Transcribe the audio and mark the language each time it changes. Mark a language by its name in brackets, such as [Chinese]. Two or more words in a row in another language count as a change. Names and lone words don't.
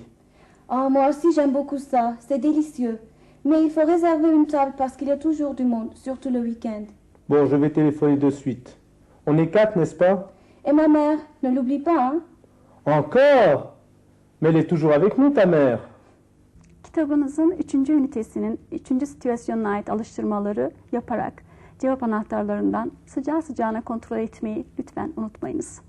[French] Oh, moi aussi j'aime beaucoup ça, c'est délicieux. Mais il faut réserver une table parce qu'il y a toujours du monde, surtout le week-end. Bon, je vais téléphoner de suite. On est 4, n'est-ce pas? Et ma mère, ne l'oublie pas, hein? Encore? Mais elle est toujours avec nous, ta mère. [Turkish] Kitabınızın 3. ünitesinin 3. situasyonuna ait alıştırmaları yaparak cevap anahtarlarından sıcağı sıcağına kontrol etmeyi lütfen unutmayınız.